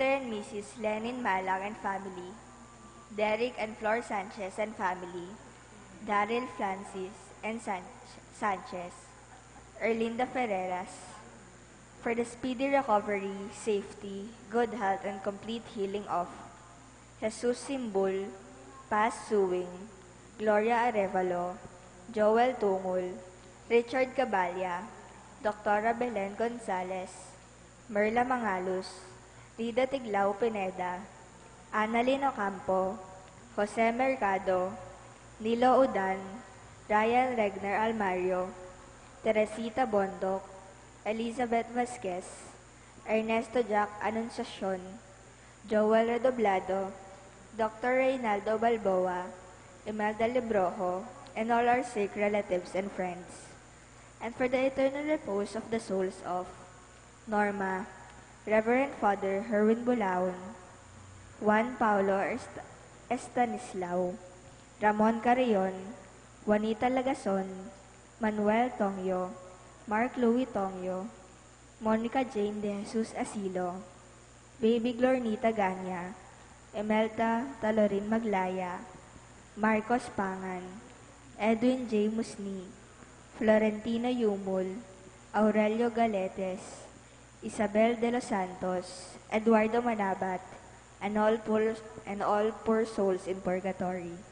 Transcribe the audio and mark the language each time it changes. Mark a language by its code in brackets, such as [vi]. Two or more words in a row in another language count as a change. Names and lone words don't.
[en] and Mrs. Lenin Malang and family, Derek and Flor Sanchez and family, Daryl Francis and Sanchez, Erlinda Ferreras, for the speedy recovery, safety, good health, and complete healing of Jesus Simbul, Paz Suwing, Gloria Arevalo, Joel Tungul, Richard Cabalya, Dr. Belen Gonzalez, Merla Mangalus, Rida Tiglao Pineda, Annalyn Ocampo, Jose Mercado, Nilo Udan, Ryan Regner Almario, Teresita Bondok, Elizabeth Vasquez, Ernesto Jack Anunciacion, Joel Redoblado, Dr. Reynaldo Balboa, Imelda Librojo, and all our sick relatives and friends. And for the eternal repose of the souls of Norma, Reverend Father Herwin Bulaon, Juan Paulo Estanislao, Ramon Carrion, Juanita Lagason, Manuel Tongyo, Mark Louis Tongyo, Monica Jane De Jesus Asilo, Baby Glornita Ganya, Emelda Talorin Maglaya, Marcos Pangan, Edwin J. Musni, Florentino Yumul, Aurelio Galetes, Isabel de los Santos, Eduardo Manabat, and all poor souls in purgatory.